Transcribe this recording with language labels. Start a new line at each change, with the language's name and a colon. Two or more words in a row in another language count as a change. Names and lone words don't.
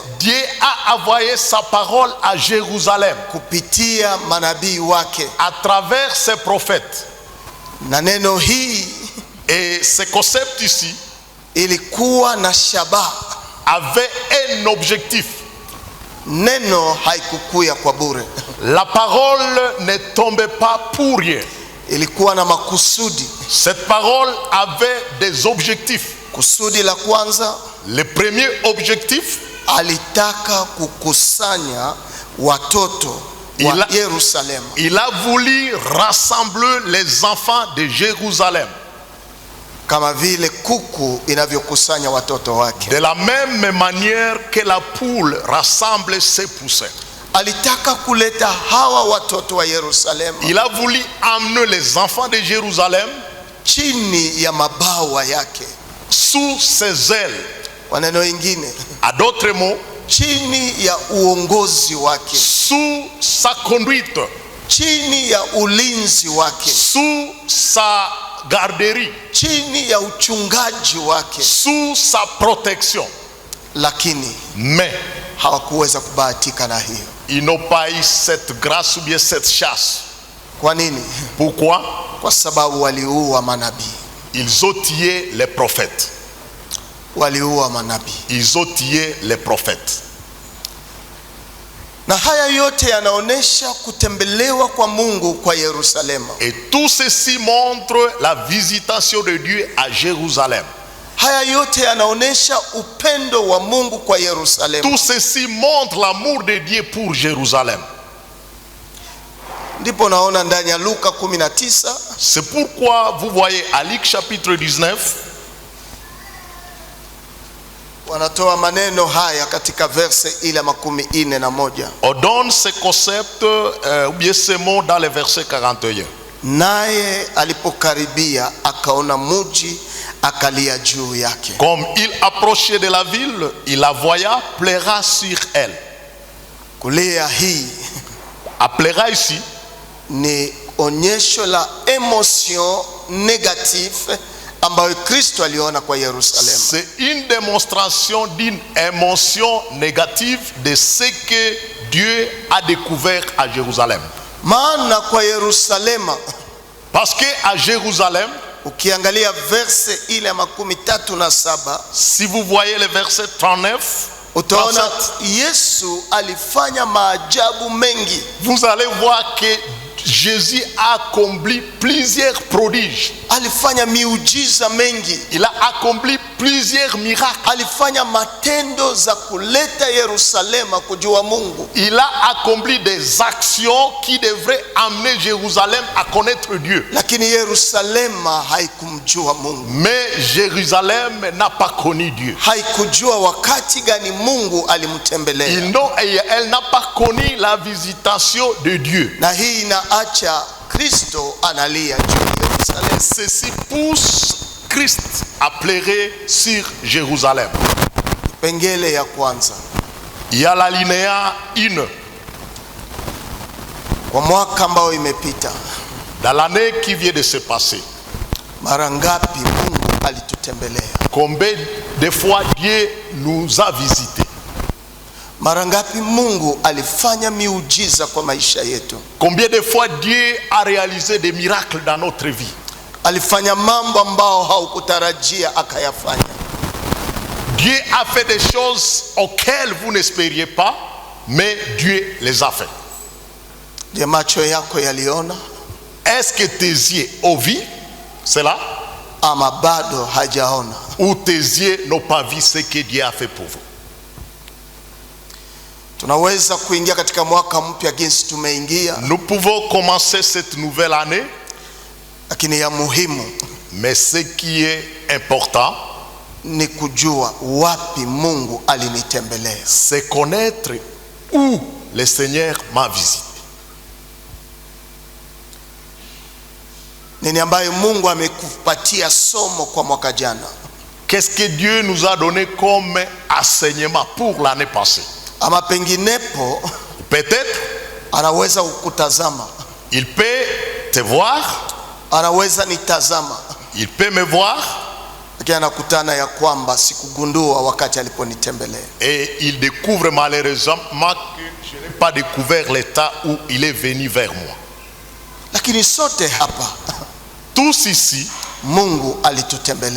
French: Dieu a envoyé sa parole à Jérusalem
Swahili: kupitia manabii wake,
French: à travers ses prophètes.
Swahili: na neno hii
French: Et ce concept ici
Swahili: ilikuwa na shabaha.
French: avait un objectif.
Swahili: Neno haikukuya kwa bure,
French: La parole ne tombait pas pour rien.
Swahili: ilikuwa na makusudi.
French: Cette parole avait des objectifs.
Swahili: Kusudi la kwanza,
French: Le premier objectif,
Swahili: alitaka kukusanya watoto wa Ila- Yerusalema
French: il a voulu rassembler les enfants de Jérusalem.
Swahili: kama vile kuku inavyokusanya watoto wake.
French: De la même manière que la poule rassemble ses poussins.
Swahili: Alitaka kuleta hawa watoto wa Yerusalema
French: Il a voulu amener les enfants de Jérusalem
Swahili: chini ya mabawa yake.
French: sous ses ailes.
Swahili: Kwa neno ingine,
French: À d'autres mots,
Swahili: chini ya uongozi wake,
French: sous sa conduite,
Swahili: chini ya ulinzi wake,
French: sous sa garderie,
Swahili: chini ya uchungaji wake.
French: sous sa protection.
Swahili: Lakini
French: Mais
Swahili: hawakuweza kubahatika na hiyo.
French: ils n'ont pas eu cette grâce ou bien cette chasse.
Swahili: Kwa nini?
French: Pourquoi?
Swahili: Kwa sababu waliua manabii,
French: Ils ont tué les prophètes.
Swahili: waliua manabii.
French: Ils ont tué les prophètes.
Swahili: Na haya yote yanaonesha kutembelewa kwa Mungu kwa Yerusalema.
French: Et tout ceci montre la visitation de Dieu à Jérusalem.
Swahili: Haya yote yanaonesha upendo wa Mungu kwa Yerusalema.
French: Tout ceci montre l'amour de Dieu pour Jérusalem.
Swahili: Ndipo naona ndani ya Luka 19
French: C'est pourquoi vous voyez à Luc chapitre 19,
Swahili: wanatoa maneno haya katika verse ile 41.
French: on donne ce concept ou bien ce mot dans le verset 41.
Swahili: Naye alipokaribia akaona muji, akalia juu yake.
French: Comme il approchait de la ville, il la voya, pleura sur elle.
Swahili: Kulia hii
French: À pleura ici,
Swahili: ni onyesho la
French: emotion negative
Swahili: ambayo Kristo aliona kwa Yerusalemu.
French: c'est une démonstration d'une émotion négative de ce que Dieu a découvert à Jérusalem.
Swahili: Maana kwa Yerusalema,
French: Parce que à Jérusalem,
Swahili: ukiangalia verse ile 37,
French: si vous voyez le verset 39,
Swahili: utaona 37, Yesu alifanya maajabu mengi.
French: vous allez voir que Jésus a accompli plusieurs prodiges.
Swahili: Alifanya miujiza mengi,
French: Il a accompli plusieurs miracles.
Swahili: alifanya matendo za kuleta Yerusalema kujua Mungu.
French: Il a accompli des actions qui devraient amener Jérusalem à connaître Dieu.
Swahili: Lakini Yerusalema haikumjua Mungu,
French: Mais Jérusalem n'a pas connu Dieu.
Swahili: haikujua wakati gani Mungu alimtembelea.
French: Elle n'a pas connu la visitation de Dieu.
Swahili: Na hii inaacha Kristo analia juu ya Yerusalemu.
French: Ceci pousse Christ à pleurer sur Jérusalem.
Swahili: Pengele ya kwanza,
French: Il y a l'alinéa 1.
Swahili: kwa mwaka ambao imepita,
French: Dans l'année qui vient de se passer,
Swahili: mara ngapi Mungu alitutembelea?
French: combien de fois Dieu nous a visités?
Swahili: Mara ngapi Mungu alifanya miujiza kwa maisha yetu?
French: Combien de fois Dieu a réalisé des miracles dans notre vie?
Swahili: Alifanya mambo ambao haukutarajia akayafanya.
French: Dieu a fait des choses auxquelles vous n'espériez pas, mais Dieu les a fait.
Swahili: Je, macho yako yaliona?
French: Est-ce que tes yeux ont vu cela?
Swahili: ama bado hajaona,
French: ou tes yeux n'ont pas vu ce que Dieu a fait pour vous.
Swahili: tunaweza kuingia katika mwaka mpya jinsi tumeingia,
French: Nous pouvons commencer cette nouvelle année,
Swahili: lakini ya muhimu
French: mais ce qui est important,
Swahili: ni kujua wapi Mungu alinitembelea.
French: c'est connaître où le Seigneur m'a visité.
Swahili: Nini ambayo Mungu amekupatia somo kwa mwaka jana?
French: Qu'est-ce que Dieu nous a donné comme enseignement pour l'année passée?
Swahili: Ama penginepo
French: Peut-être
Swahili: anaweza kukutazama,
French: il peut te voir,
Swahili: anaweza nitazama,
French: il peut me voir,
Swahili: lakini anakutana ya kwamba sikugundua wakati aliponitembelea.
French: et il découvre malheureusement que je n'ai pas découvert l'état où il est venu vers moi.
Swahili: Lakini sote hapa
French: Tous ici,
Swahili: Mungu alitutembelea